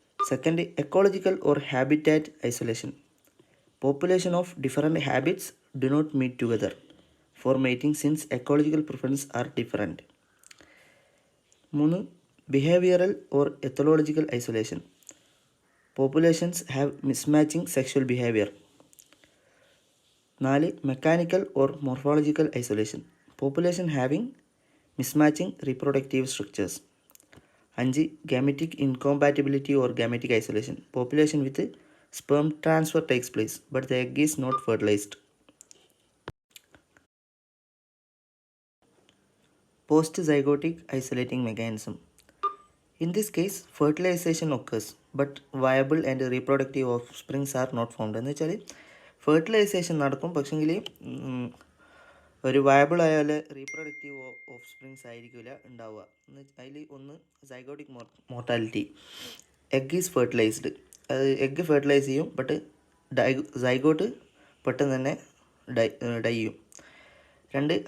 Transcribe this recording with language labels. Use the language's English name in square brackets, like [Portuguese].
[English] Second, ecological or habitat isolation. Population of different habits do not meet together for mating since ecological preferences are different. 3. Behavioral or ethological isolation. Populations have mismatching sexual behavior. 4. Mechanical or morphological isolation. Population having mismatching reproductive structures. 5. Gametic incompatibility or gametic isolation. Population with sperm transfer takes place, but the egg is not fertilized. Postzygotic isolating mechanism. In this case, fertilization occurs, but viable and reproductive offsprings are not formed. [Malayalam] എന്ന് വെച്ചാൽ fertilisation നടക്കും, പക്ഷെങ്കിൽ ഒരു viable ആയാൽ reproductive offsprings ആയിരിക്കില്ല ഉണ്ടാവുക. അതിൽ ഒന്ന് zygotic mortality. [English] egg is fertilized, [Malayalam] അത് എഗ്ഗ് ഫെർട്ടിലൈസ് ചെയ്യും, ബട്ട് സൈഗോട്ട് പെട്ടെന്ന് തന്നെ ഡൈ ചെയ്യും. 2.